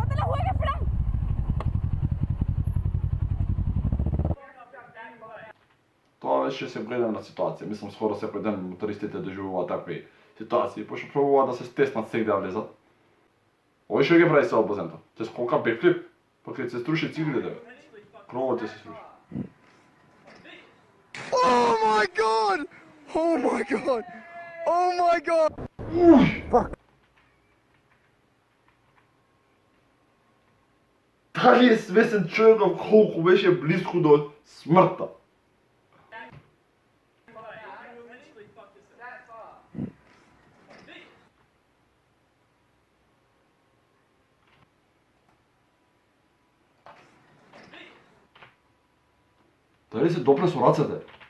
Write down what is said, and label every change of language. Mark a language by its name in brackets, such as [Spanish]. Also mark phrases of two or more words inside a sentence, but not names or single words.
[Macedonian] Тоа беше сегојдневна ситуација, мислам скоро секој ден мотористите доживуваат такви ситуации, пошто пробуваат да се стеснат сегде да влезат. Овој што ги прави се обозента? Те скока бекфлип, па кај се струши циглите, кровот ќе се струши. [English] Oh my god! Oh my god! Oh my god! Уј! [Macedonian] Дали е свесен човеков колку беше близко до смртта? Дали се допре со рацете?